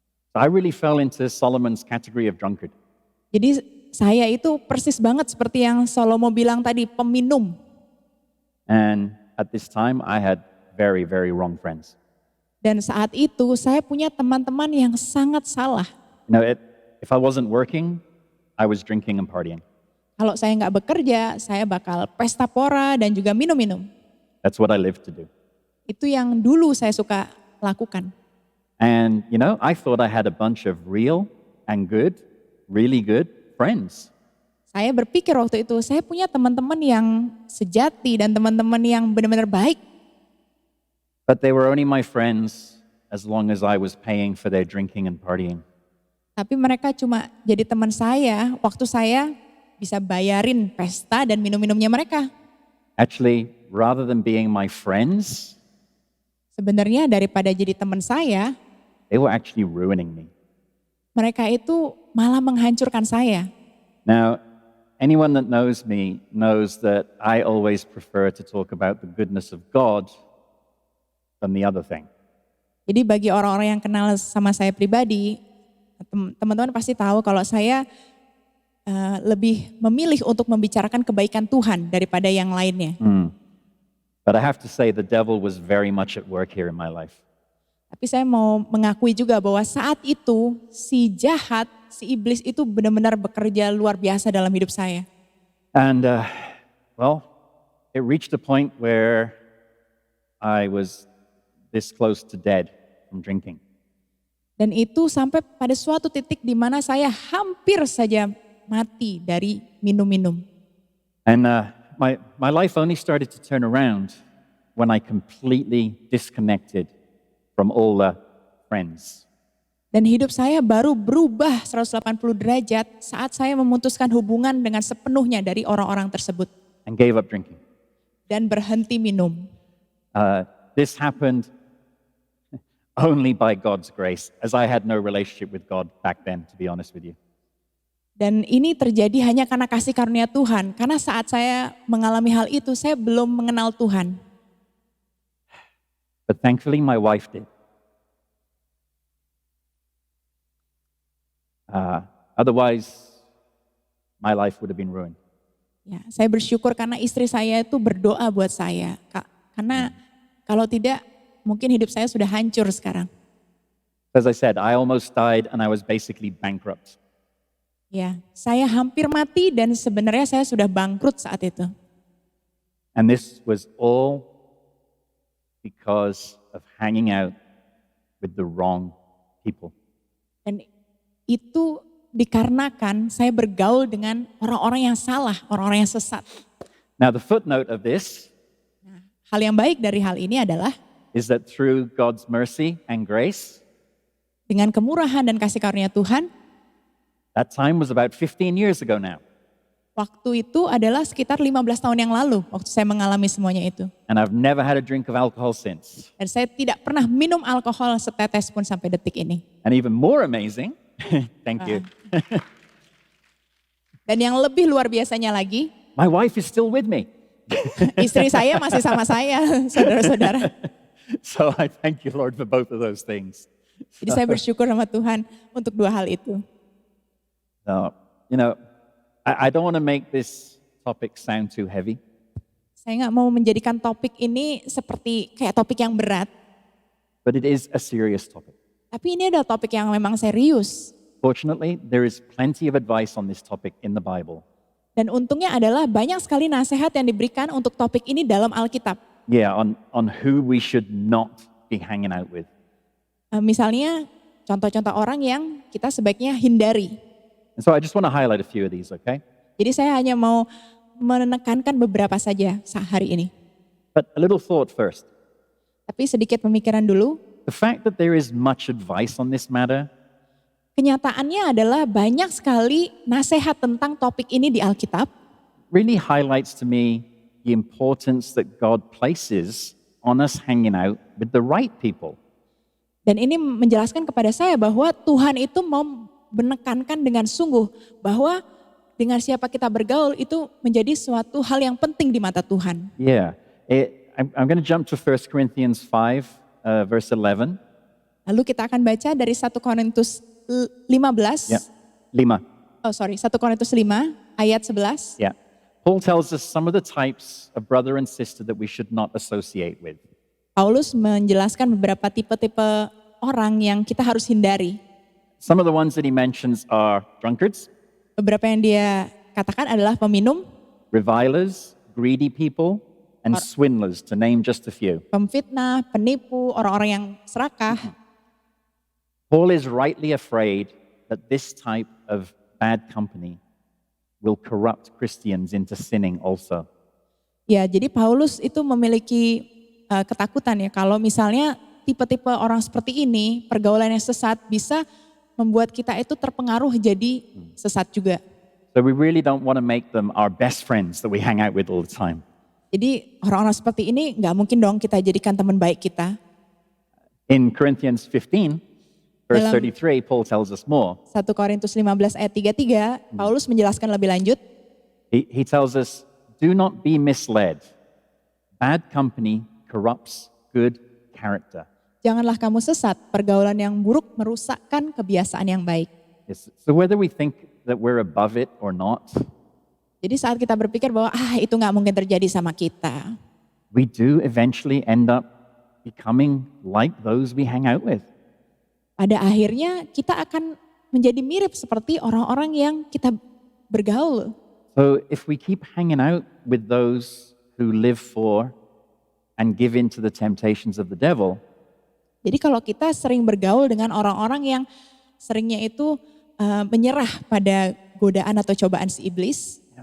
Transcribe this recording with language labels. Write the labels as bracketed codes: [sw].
[en] So I really fell into Solomon's category of drunkard. [id] Jadi saya itu persis banget seperti yang Salomo bilang tadi, peminum. [en] And at this time, I had very, very wrong friends. [id] Dan saat itu saya punya teman-teman yang sangat salah. [en] You know, if I wasn't working, I was drinking and partying. [id] Kalau saya nggak bekerja, saya bakal pesta pora dan juga minum-minum. [en] That's what I lived to do. [id] Itu yang dulu saya suka lakukan. [en] And, you know, I thought I had a bunch of real and good, really good friends. [id] Saya berpikir waktu itu, saya punya teman-teman yang sejati dan teman-teman yang benar-benar baik. [en] But they were only my friends as long as I was paying for their drinking and partying. [id] Tapi mereka cuma jadi teman saya waktu saya bisa bayarin pesta dan minum-minumnya mereka. [en] Actually, rather than being my friends, [id] Sebenarnya daripada jadi teman saya, [en] they were actually ruining me. [id] mereka itu malah menghancurkan saya. [en] Now, anyone that knows me knows that I always prefer to talk about the goodness of God than the other thing. [id] Jadi bagi orang-orang yang kenal sama saya pribadi, teman-teman pasti tahu kalau saya lebih memilih untuk membicarakan kebaikan Tuhan daripada yang lainnya. [en] But I have to say the devil was very much at work here in my life. [id] Tapi saya mau mengakui juga bahwa saat itu si jahat, si iblis itu benar-benar bekerja luar biasa dalam hidup saya. [en] And, well, it reached a point where I was this close to dead from drinking. [id] Dan itu sampai pada suatu titik di mana saya hampir saja mati dari minum-minum. [en] And my life only started to turn around when I completely disconnected from all the friends. [id] Dan hidup saya baru berubah 180 derajat saat saya memutuskan hubungan dengan sepenuhnya dari orang-orang tersebut. [en] And gave up drinking. [id] Dan berhenti minum. [en] This happened only by God's grace, as I had no relationship with God back then, to be honest with you. [id] Dan ini terjadi hanya karena kasih karunia Tuhan. Karena saat saya mengalami hal itu, saya belum mengenal Tuhan. [en] But thankfully my wife did. Otherwise, my life would have been ruined. [id] Ya, saya bersyukur karena istri saya itu berdoa buat saya. Karena kalau tidak, mungkin hidup saya sudah hancur sekarang. [en] As I said, I almost died and I was basically bankrupt. [id] Ya, saya hampir mati dan sebenarnya saya sudah bangkrut saat itu. [en] And this was all because of hanging out with the wrong people. [id] Dan itu dikarenakan saya bergaul dengan orang-orang yang salah, orang-orang yang sesat. [en] Now the footnote of this [id] Hal yang baik dari hal ini adalah [en] is that through God's mercy and grace, [id] dengan kemurahan dan kasih karunia Tuhan, [en] that time was about 15 years ago now. [id] waktu itu adalah sekitar 15 tahun yang lalu waktu saya mengalami semuanya itu. [en] And I've never had a drink of alcohol since. [id] Dan saya tidak pernah minum alkohol setetes pun sampai detik ini. [en] And even more amazing, thank you, [id] Dan yang lebih luar biasanya lagi, [en] my wife is still with me. [id] istri saya masih sama saya, saudara-saudara. [en] So I thank you, Lord, for both of those things. [id] Jadi saya bersyukur sama Tuhan untuk dua hal itu. [en] So, you know, I don't want to make this topic sound too heavy. [id] Saya nggak mau menjadikan topik ini seperti kayak topik yang berat. [en] But it is a serious topic. [id] Tapi ini adalah topik yang memang serius. [en] Fortunately, there is plenty of advice on this topic in the Bible. [id] Dan untungnya adalah banyak sekali nasihat yang diberikan untuk topik ini dalam Alkitab. [en] Yeah, on who we should not be hanging out with. [id] Misalnya contoh-contoh orang yang kita sebaiknya hindari. [en] And so I just want to highlight a few of these, okay? [id] Jadi saya hanya mau menekankan beberapa saja hari ini. [en] But a little thought first. [id] Tapi sedikit pemikiran dulu. [en] The fact that there is much advice on this matter [id] Kenyataannya adalah banyak sekali nasihat tentang topik ini di Alkitab. [en] really highlights to me the importance that God places on us hanging out with the right people. [id] Dan ini menjelaskan kepada saya bahwa Tuhan itu mau menekankan dengan sungguh bahwa dengan siapa kita bergaul itu menjadi suatu hal yang penting di mata Tuhan. [en] Yeah, I'm going to jump to 1 Corinthians 5, verse 11. [id] Lalu kita akan baca dari 1 Korintus 15. [en] Yeah, 5. [id] 1 Korintus 5 ayat 11. [en] Yeah. Paul tells us some of the types of brother and sister that we should not associate with. [id] Paulus menjelaskan beberapa tipe-tipe orang yang kita harus hindari. [en] Some of the ones that he mentions are drunkards, [id] Beberapa yang dia katakan adalah peminum, [en] revilers, greedy people, and swindlers, to name just a few. [id] pemfitnah, penipu, orang-orang yang serakah. [en] Paul is rightly afraid that this type of bad company will corrupt Christians into sinning also. [id] Ya, jadi Paulus itu memiliki ketakutan ya kalau misalnya tipe-tipe orang seperti ini, pergaulan yang sesat bisa membuat kita itu terpengaruh jadi sesat juga. [en] So we really don't want to make them our best friends that we hang out with all the time. [id] Jadi orang-orang seperti ini nggak mungkin dong kita jadikan teman baik kita. [en] In Corinthians 15, verse [id] Dalam- [en] 33, Paul tells us more. [id] 1 Korintus 15 ayat 33, Paulus menjelaskan lebih lanjut. [en] He tells us, do not be misled. Bad company corrupts good character. [id] Janganlah kamu sesat, pergaulan yang buruk merusakkan kebiasaan yang baik. [en] Yes. So whether we think that we're above it or not, [id] Jadi saat kita berpikir bahwa itu nggak mungkin terjadi sama kita, [en] we do eventually end up becoming like those we hang out with. [id] pada akhirnya kita akan menjadi mirip seperti orang-orang yang kita bergaul. [en] So if we keep hanging out with those who live for and give in to the temptations of the devil, [id] Jadi kalau kita sering bergaul dengan orang-orang yang seringnya itu menyerah pada godaan atau cobaan si iblis,